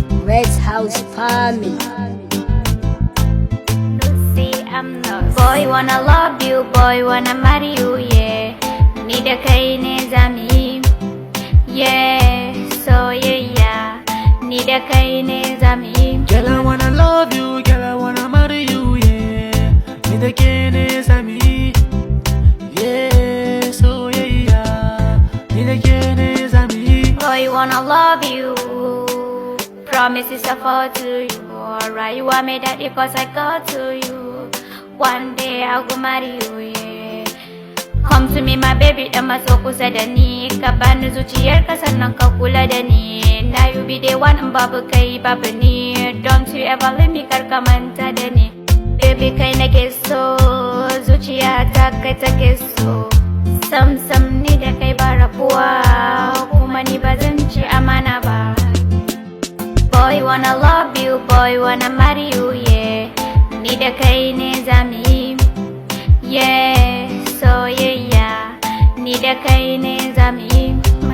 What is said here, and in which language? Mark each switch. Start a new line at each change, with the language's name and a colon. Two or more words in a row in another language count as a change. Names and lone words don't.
English: Red House Family. Boy wanna love you, boy wanna marry you, yeah.
Hausa: Ni da kai ne zami, yeah. Soyayya, ni da kai ne zami.
English: Girl, I wanna love you, girl, I wanna marry you, yeah.
Hausa: Ni da kai ne zami, yeah. Soyayya, ni da kai ne zami.
English: Boy wanna love you, promises I fall to you.
Hausa: Rayuwa mai daɗi
English: cause I got to you. One day I'll go marry you, yeah. Come to me my baby,
Hausa: dan maso kusa da ni. Ka bani zuciyarka sannan ka kula da ni.
English: Now you be the one in
Hausa: babu kai babu ni.
English: Don't you ever leave me,
Hausa: kar ka manta da ni. Baby kai nake so, zuciyata kai take so. Sam sam ni da kai ba rabuwa, kuma ni ba zan ci amana ba.
English: Boy wanna love you, boy wanna marry you, yeah.
Hausa: Ni da kai ne zami, yeah. Soyayya, ni da kai ne zami.